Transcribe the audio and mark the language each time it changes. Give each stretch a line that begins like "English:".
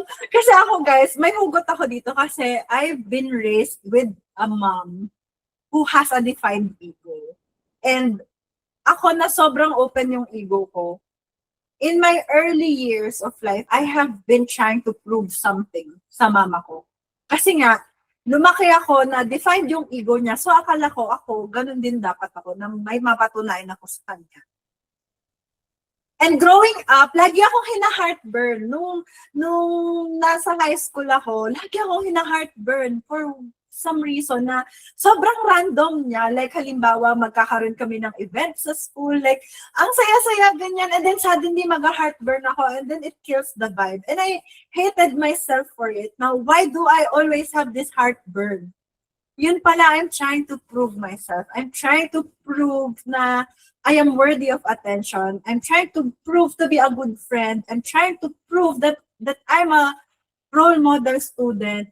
Filipino: Kasi ako guys, may hugot ako dito kasi
English: I've been raised with a mom who has a defined ego.
Filipino: And ako na sobrang open yung ego ko.
English: In my early years of life, I have been trying to prove something
Filipino: sa mama ko. Kasi nga, lumaki ako na defined yung ego niya. So akala ko ako, ganun din dapat ako na may mapatunayan ako sa kanya.
English: And growing up,
Filipino: lagi akong hina-heartburn. Nung nasa high school ako, lagi akong hina-heartburn
English: for some reason
Filipino: na sobrang random niya. Like halimbawa, magkakaroon kami ng event sa school. Like, ang saya-saya ganyan.
English: And then suddenly
Filipino: mag-heartburn ako.
English: And then it kills the vibe. And I hated myself for it. Now, why do I always have this heartburn?
Filipino: Yun pala,
English: I'm trying to prove myself. I'm trying to prove na I am worthy of attention. I'm trying to prove to be a good friend. I'm trying to prove that I'm a role model student.